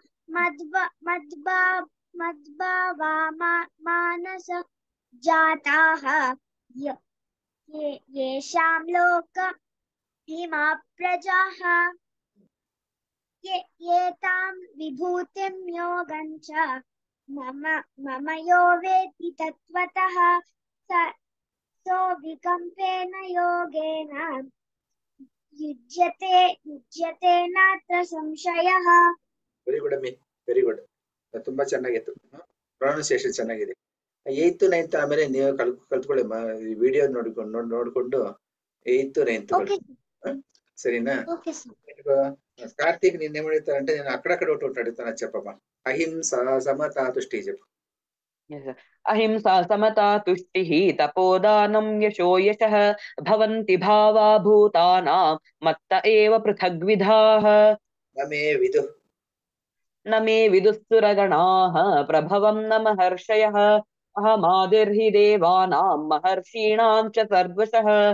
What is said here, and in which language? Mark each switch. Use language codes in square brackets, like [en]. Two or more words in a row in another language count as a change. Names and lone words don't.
[sa] मद्भावा मानस जाताः येषां लोक इमा प्रजाः एतां विभूतिं योगं च मम यो वेत्ति तत्त्वतः सो विकम्पेन योगेन युज्यते नात्र संशयः [en] very good [kn] ಅಮ್ಮಿ [en] very good [kn] ತುಂಬಾ ಚೆನ್ನಾಗಿತ್ತು ಪ್ರೊನೌನ್ಸಿಯೇಷನ್ ಚೆನ್ನಾಗಿದೆ 8th 9th ಆಮೇಲೆ ನೀವು ಕಲ್ತ್ಕೊಳ್ಳಿ ವಿಡಿಯೋ ನೋಡ್ಕೊಂಡು 8th 9th ಸರಿನಾ ಕಾರ್ತಿಕ್ ನಿನ್ನೆ ಮಾಡಿರ್ತಾರಂటే [te] నేను అక్కడక్కడ ఒకటి అడుగుతాను చెప్పమ్మా అహింస సమతా తుష్టి చెప్పు [sa] अहिंसा समता तुष्टिः तपोदानं यशो यशः भवन्ति भावा भूतानां मत्त एव पृथग्विधाः न मे विदुः सुरगणाः प्रभवं न महर्षयः अहमादिर्हि देवानां महर्षीणां च सर्वशः